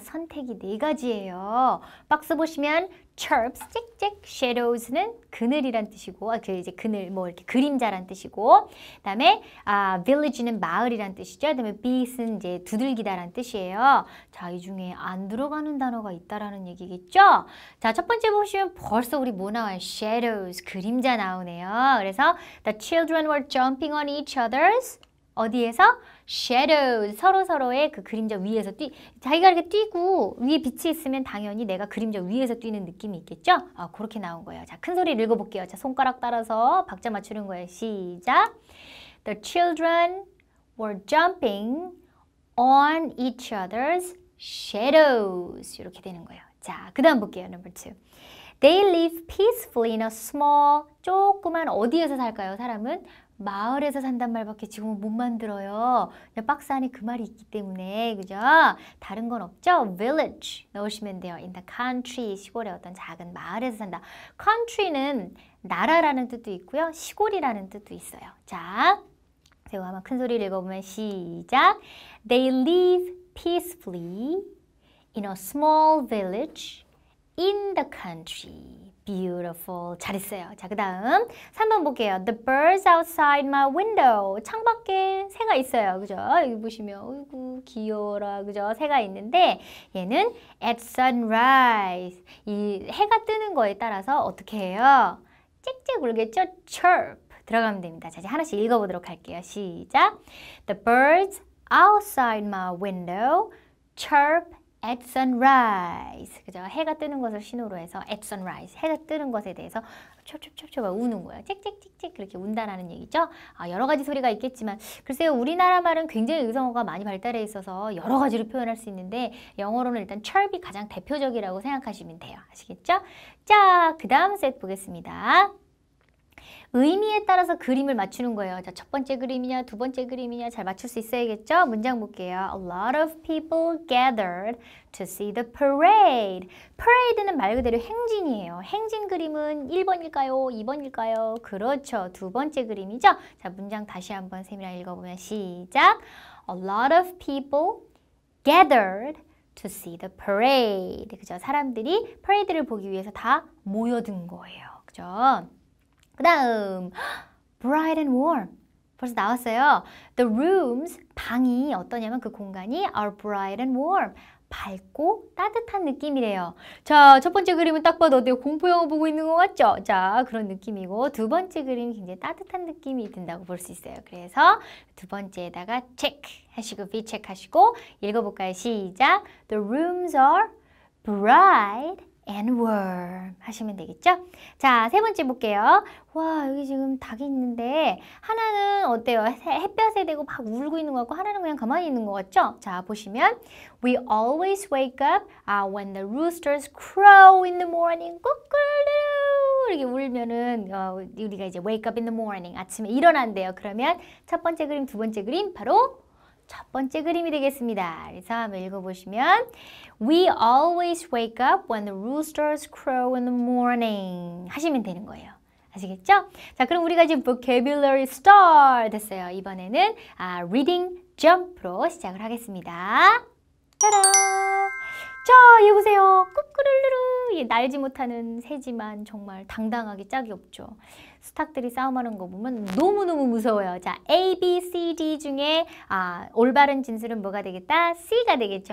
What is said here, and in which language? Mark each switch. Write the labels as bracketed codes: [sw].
[ko] 선택이 4가지예요. 박스 보시면 chirps, 짹짹, shadows는 그늘이란 뜻이고, 이제 그늘, 뭐 이렇게 그림자란 뜻이고, 그다음에 village는 마을이란 뜻이죠. 그다음에 beat은 이제 두들기다란 뜻이에요. 자, 이 중에 안 들어가는 단어가 있다라는 얘기겠죠? 자, 첫 번째 보시면 벌써 우리 뭐 나와요? shadows, 그림자 나오네요. 그래서 [en] the children were jumping on each other's [ko] 어디에서? shadows, 서로서로의 그 그림자 위에서 자기가 이렇게 뛰고 위에 빛이 있으면 당연히 내가 그림자 위에서 뛰는 느낌이 있겠죠? 그렇게 나온 거예요. 자, 큰 소리를 읽어볼게요. 자, 손가락 따라서 박자 맞추는 거예요. 시작! [en] The children were jumping on each other's shadows. [ko] 이렇게 되는 거예요. 자, 그 다음 볼게요. [en] number 2. They live peacefully in a small, [ko] 조그만 어디에서 살까요? 사람은? 마을에서 산단 말밖에 지금은 못 만들어요. 그냥 박스 안에 그 말이 있기 때문에, 그죠? 다른 건 없죠? village 넣으시면 돼요. [en] in the country, [ko] 시골의 어떤 작은 마을에서 산다. country는 나라라는 뜻도 있고요. 시골이라는 뜻도 있어요. 자, 제가 한번 큰 소리를 읽어보면 시작! [en] They live peacefully in a small village in the country. Beautiful. [ko] 잘했어요. 자, 그 다음 3번 볼게요. [en] The birds outside my window. [ko] 창밖에 새가 있어요. 그죠? 여기 보시면 어이구 귀여워라. 그죠? 새가 있는데 얘는 [en] at sunrise. [ko] 이 해가 뜨는 거에 따라서 어떻게 해요? 짹짹 울겠죠? chirp. 들어가면 됩니다. 자, 이제 하나씩 읽어보도록 할게요. 시작. [en] The birds outside my window chirp at sunrise. [ko] 그죠? 해가 뜨는 것을 신호로 해서 [en] at sunrise. [ko] 해가 뜨는 것에 대해서 촉촉촉촉 우는 거예요. 짹짹짹짹 그렇게 운다라는 얘기죠. 여러 가지 소리가 있겠지만 글쎄요. 우리나라 말은 굉장히 의성어가 많이 발달해 있어서 여러 가지로 표현할 수 있는데 영어로는 일단 chirp이 가장 대표적이라고 생각하시면 돼요. 아시겠죠? 자, 그 다음 셋 보겠습니다. 의미에 따라서 그림을 맞추는 거예요. 자, 첫 번째 그림이냐, 두 번째 그림이냐 잘 맞출 수 있어야겠죠? 문장 볼게요. [en] A lot of people gathered to see the parade. [ko] parade는 말 그대로 행진이에요. 행진 그림은 1번일까요? 2번일까요? 그렇죠. 두 번째 그림이죠? 자, 문장 다시 한번 쌤이랑 읽어보면 시작. [en] A lot of people gathered to see the parade. [ko] 그죠? 사람들이 parade를 보기 위해서 다 모여든 거예요. 그죠? 그 다음 [en] bright and warm [ko] 벌써 나왔어요. [en] The rooms [ko] 방이 어떠냐면 그 공간이 [en] are bright and warm [ko] 밝고 따뜻한 느낌이래요. 자, 첫 번째 그림은 딱 봐도 어때요? 공포영화 보고 있는 것 같죠? 자, 그런 느낌이고 두 번째 그림이 굉장히 따뜻한 느낌이 든다고 볼 수 있어요. 그래서 두 번째에다가 check 하시고 V check 하시고 읽어볼까요? 시작. [en] The rooms are bright and warm [ko] 하시면 되겠죠? 자, 세 번째 볼게요. 와, 여기 지금 닭이 있는데 하나는 어때요? 햇볕에 대고 막 울고 있는 것 같고 하나는 그냥 가만히 있는 것 같죠? 자, 보시면 [en] We always wake up when the roosters crow in the morning. [ko] 꾸꾸루 이렇게 울면은 우리가 이제 [en] wake up in the morning [ko] 아침에 일어난대요. 그러면 첫 번째 그림, 두 번째 그림 바로 첫 번째 그림이 되겠습니다. 그래서 한번 읽어보시면 [en] We always wake up when the roosters crow in the morning [ko] 하시면 되는 거예요. 아시겠죠? 자, 그럼 우리가 지금 vocabulary star 됐어요. 이번에는 reading jump로 시작을 하겠습니다. 짜란! 자, 얘 보세요. 꾸꾸르르르. 날지 못하는 새지만 정말 당당하게 짝이 없죠. 스탁들이 싸움하는 거 보면 너무너무 무서워요. 자, A, B, C, D 중에 올바른 진술은 뭐가 되겠다? C가 되겠죠.